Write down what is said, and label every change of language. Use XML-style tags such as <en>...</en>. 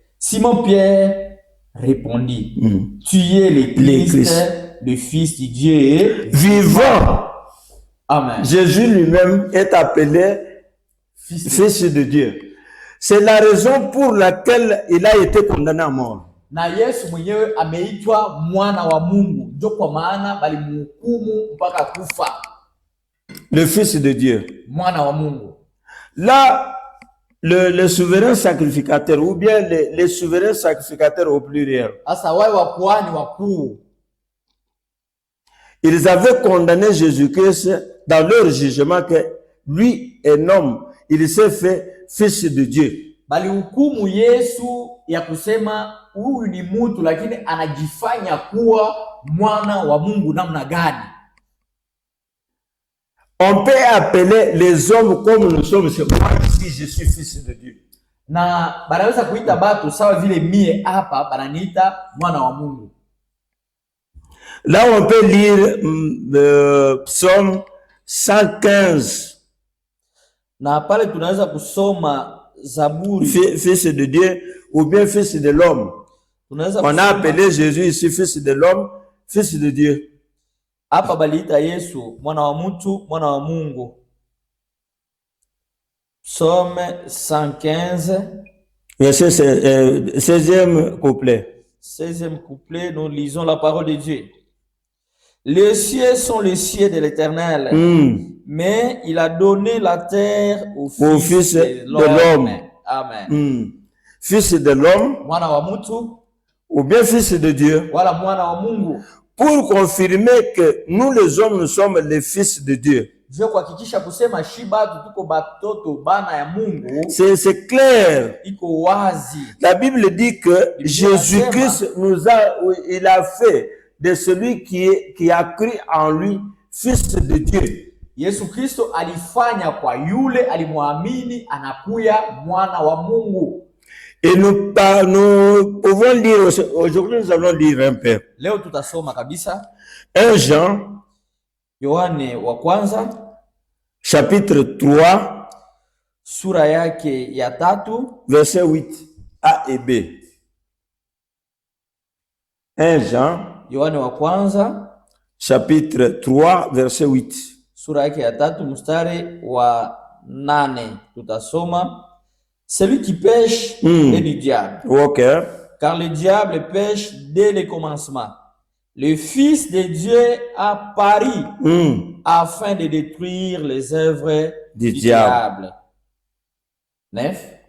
<fr>Simon Pierre répondit, tu es le Christ, le Fils de Dieu vivant. Amen. Jésus lui-même est appelé Fils de Dieu. C'est la raison pour laquelle il a été condamné à mort.</fr> <sw>Na Yesu mwenyewe ameitwa mwana wa Mungu, ndio kwa maana balimhukumu mpaka kufa.</sw> <fr>Le Fils de Dieu.</fr> <sw>Mwana wa Mungu.</sw> <fr>Là, le souverain sacrificateur, ou bien les souverains sacrificateurs au pluriel.</fr> <sw>Asa wale wa kuhani wakuu.</sw> <fr>Ils avaient condamné Jésus-Christ dans leur jugement que lui, un homme, il s'est fait Fils de Dieu.</fr> <sw>Balihukumu Yesu ya kusema huyu ni mtu lakini anajifanya kuwa mwana wa Mungu namna gani?</sw> <fr>On peut appeler les hommes comme nous sommes, c'est moi ici, je suis Fils de Dieu.</fr> <sw>Na banaweza kuita batu sawa vile mie hapa bananiita mwana wa Mungu.</sw> <fr>Là on peut lire Psaume 115.</fr> <sw>Na pale tunaweza kusoma Zaburi.</sw> <fr>Fils de Dieu ou bien Fils de l'homme. On a appelé Jésus ici Fils de l'homme, Fils de Dieu.</fr> <sw>Hapa baliita Yesu mwana wa mtu, mwana wa Mungu.</sw> <fr>Psaume 115. Verset 16e couplet. 16e couplet, nous lisons la parole de Dieu. Les cieux sont les cieux de l'Éternel, mais il a donné la terre au Fils de l'homme. Amen. Fils de l'homme,</fr> <sw>mwana wa mtu,</sw> <fr>ou bien Fils de Dieu,</fr> <sw>wala mwana wa Mungu,</sw> <fr>pour confirmer que nous les hommes, nous sommes les fils de Dieu.</fr> <sw>kuhakikisha kusema shiba tuko batoto bana ya Mungu.</sw> <fr>C'est clair.</fr> <sw>Iko wazi.</sw> <fr>La Bible dit que Jésus-Christ il a fait de celui qui a cru en lui Fils de Dieu.</fr> <sw>Yesu Kristo alifanya kwa yule alimwamini anakuya mwana wa Mungu.</sw> <fr>Et nous pouvons lire aujourd'hui, nous allons lire un peu.</fr> <sw>Leo tutasoma kabisa</sw> <fr>1 Jean</fr> <sw>Yohane wa kwanza</sw> <fr>chapitre 3</fr> <sw>sura yake ya 3</sw> <fr>verset 8 A et B. 1 Jean</fr> <sw>Yohane wa kwanza</sw> <fr>chapitre 3 verset 8.</fr> <sw>Sura yake ya 3 mstari wa 8 tutasoma.</sw> <fr>Celui qui pêche est du diable. Okay. Car le diable pêche dès le commencement. Le Fils de Dieu a pari afin de détruire les œuvres du diable. 9.</fr>